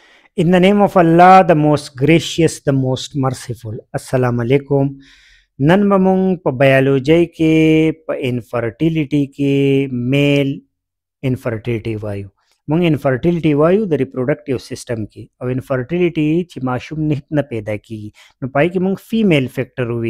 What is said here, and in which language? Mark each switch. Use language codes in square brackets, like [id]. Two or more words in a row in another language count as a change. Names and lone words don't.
[en] In the name of Allah, the most gracious, the most merciful. [ar] السلام عليكم. [ps] نن به مونږ په بایولوژي کې په انفرټیلیټي کې [en] male infertility [ps] وایو. مونږ انفرټیلیټي وایو د [en] reproductive system [ps] کې، او انفرټیلیټي چې ماشوم نه پیدا کیږي نو پای کې مونږ [en] female factor [ps] وي.